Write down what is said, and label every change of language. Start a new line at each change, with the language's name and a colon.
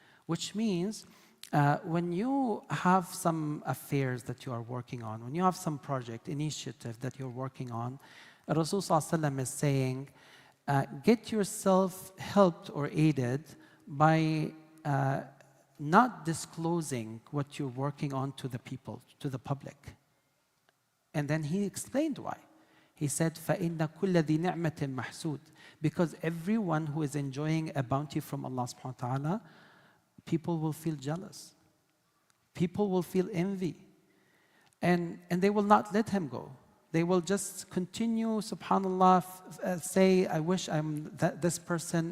English: Which means, when you have some affairs that you are working on, when you have some project, initiative that you're working on, Rasulullah ﷺ is saying, get yourself helped or aided by not disclosing what you're working on to the people, to the public. And then he explained why. He said,
Arabic: فَإِنَّ كُلَّ ذِي نِعْمَةٍ مَحْسُودٍ.
English: Because everyone who is enjoying a bounty from Allah subhanahu wa ta'ala, people will feel jealous. People will feel envy. And they will not let him go. They will just continue, subhanAllah, say, I wish I'm this person.